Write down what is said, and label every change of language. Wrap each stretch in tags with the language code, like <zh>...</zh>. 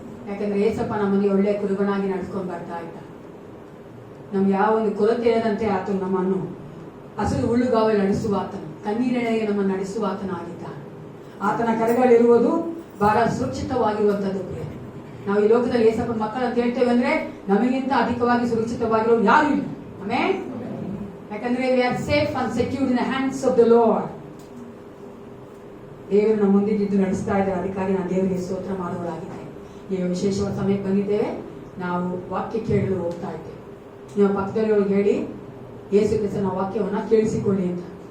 <kn>ಯಾಕಂದ್ರೆ ಏಸಪ್ಪ ನಮ್ಮಲ್ಲಿ ಒಳ್ಳೆ ಕುರುಬನಾಗಿ ನಡ್ಸ್ಕೊಂಡು ಬರ್ತಾ ಇದ್ದ. ನಮ್ಗೆ ಯಾವ ಒಂದು ಕೊರತೆ ಇರದಂತೆ ಆತನು ನಮ್ಮನ್ನು ಹಸಿರು ಹುಲ್ಲುಗಾವಲು ನಡೆಸುವ ಆತನು, ಕಣ್ಣೀರೆಳೆಗೆ ನಮ್ಮನ್ನು ನಡೆಸುವ ಆತನಾಗಿದ್ದಾನೆ. ಆತನ ಕರೆಗಳಿರುವುದು ಬಹಳ ಸುರಕ್ಷಿತವಾಗಿರುವಂತದ್ದು ಪ್ರಿಯ. ನಾವು ಈ ಲೋಕದಲ್ಲಿ ಏಸಪ್ಪ ಮಕ್ಕಳು ಅಂತ ಹೇಳ್ತೇವೆ ಅಂದ್ರೆ ನಮಗಿಂತ ಅಧಿಕವಾಗಿ ಸುರಕ್ಷಿತವಾಗಿರೋರು ಯಾರು ಇಲ್ಲ. ಆಮೇಲೆ ಯಾಕಂದ್ರೆ</kn> <en>we are safe and secure in the hands of the Lord.</en> <kn>ದೇವರು ನಮ್ಮ ಮುಂದೆ ಇದ್ದು ನಡೆಸ್ತಾ ಇದ್ದಾರೆ. ಅದಕ್ಕಾಗಿ ನಾನು ದೇವರಿಗೆ ಸ್ತೋತ್ರ ಮಾಡುವಳಾಗಿದೆ. ಈಗ ವಿಶೇಷವಾದ ಸಮಯಕ್ಕೆ ಬಂದಿದ್ದೇವೆ. ನಾವು ವಾಕ್ಯ ಕೇಳಲು ಹೋಗ್ತಾ ಇದ್ದೇವೆ. ನಿಮ್ಮ ಪಕ್ಕದಲ್ಲಿಯವ್ರಿಗೆ ಹೇಳಿ, ಯೇಸು ಕ್ರಿಸ್ತನ ವಾಕ್ಯವನ್ನ ಕೇಳಿಸಿಕೊಳ್ಳಿ ಅಂತ.</kn>